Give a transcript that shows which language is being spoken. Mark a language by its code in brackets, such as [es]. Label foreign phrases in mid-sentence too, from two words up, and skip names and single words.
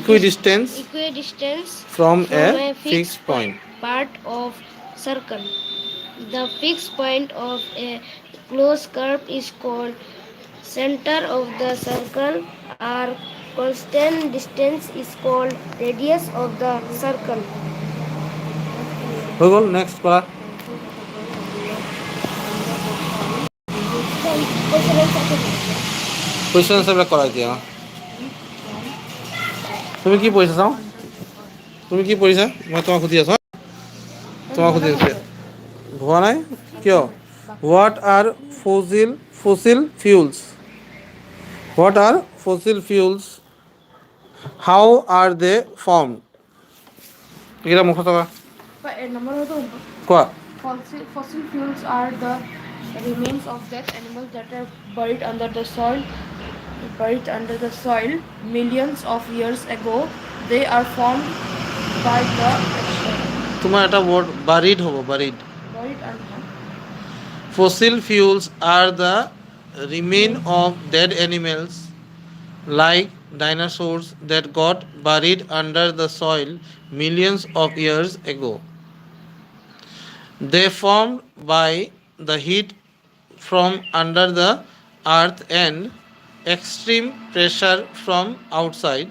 [en] from a fixed point. Part of circle. The fixed point of a closed curve is called center of the circle. Our constant distance is called radius of the circle. [as] হয়ে গ'ল নেক্সট কৰা [en] question answers [as] কৰা এতিয়া তুমি কি পঢ়িছা চাওঁ তুমি কি পঢ়িছা মই তোমাক সুধি আছোঁ তোমাক সুধি আছোঁ হোৱা নাই কিয় [en] what are fossil fuels what are fossil fuels how are they form [as] এইকেইটা মুখত থকা কোৱা [en] Fossil fuels are the remains of dead animals that are buried under the soil millions of years ago. They are formed by the [as] তোমাৰ এটা [en] word buried [as] হ'ব বাৰিড [en] buried under fossil fuels are the remain of dead animals like dinosaurs that got buried under the soil millions of years ago. They formed by the heat from under the earth and extreme pressure from outside.